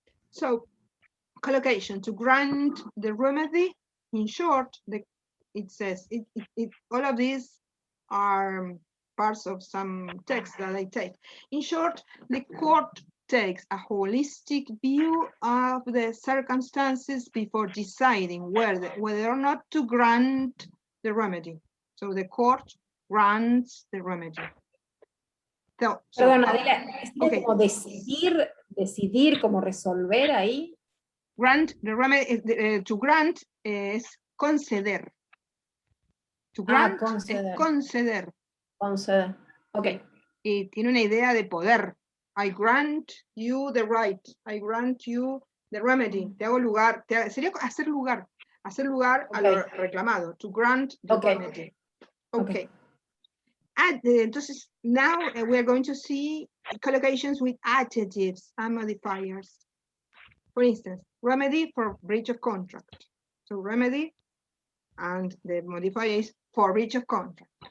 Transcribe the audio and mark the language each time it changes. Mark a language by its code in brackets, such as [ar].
[en] So, collocation, to grant the remedy, in short, it says, all of these are parts of some text that I take. In short, the court takes a holistic view of the circumstances before deciding whether or not to grant the remedy. So the court grants the remedy. [es] Perdón, Adela, ¿es como decidir, como resolver ahí? [en] Grant the remedy, to grant [es] es conceder. [en] To grant [es] conceder. es conceder. Conceder, ok. Y tiene una idea de poder. [en] I grant you the right. I grant you the remedy. [es] Te hago lugar. Sería hacer lugar. Hacer lugar a lo reclamado. [en] To grant the remedy. Okay. Entonces, now we are going to see collocations with adjectives and modifiers. For instance, remedy for breach of contract. So remedy, and the modifier is for breach of contract.